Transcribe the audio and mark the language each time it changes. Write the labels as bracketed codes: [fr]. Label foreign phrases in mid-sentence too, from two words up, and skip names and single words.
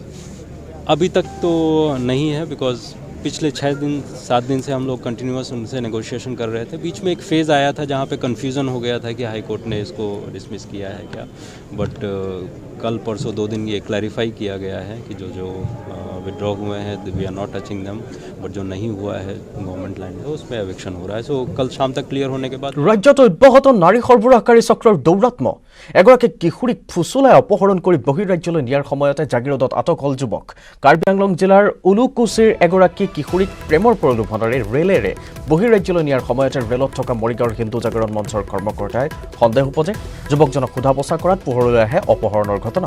[hi] अभी तक तो नहीं है, बिकॉज पिछले 6-7 दिन से हम लोग कंटिन्यूस उनसे नेगोशिएशन कर रहे थे। बीच में एक फेज़ आया था जहाँ पे कन्फ्यूज़न हो गया था कि [en] high court [hi] ने इसको डिसमिस किया है क्या, बट कल परसों 2 दिन ये क्लैरिफाई किया गया है कि जो विड्रॉ हुए हैं [en] we are not touching them, [hi] बट जो नहीं हुआ है [en] government land [hi] है उसमें एविक्शन हो रहा है। सो कल शाम तक क्लियर होने के बाद [as] ৰাজ্যত অব্যাহত নাৰী সৰবৰাহকাৰী চক্ৰৰ দৌৰাত্ম। এগৰাকী কিশোৰীক ফুচুলাই অপহৰণ কৰি বহিৰাজ্যলৈ নিয়াৰ সময়তে জাগিৰোডত আটক হ'ল যুৱক। কাৰ্বি আংলং জিলাৰ উলুকুছিৰ এগৰাকী কিশোৰীক প্ৰেমৰ প্ৰলোভনেৰে ৰেলেৰে বহিৰাজ্যলৈ নিয়াৰ সময়তে ৰেলত থকা মৰিগাঁৱৰ হিন্দু জাগৰণ মঞ্চৰ কৰ্মকৰ্তাই সন্দেহ উপজে যুৱকজনক সোধা পোছা কৰাত পোহৰলৈ আহে অপহৰণৰ ঘটনা।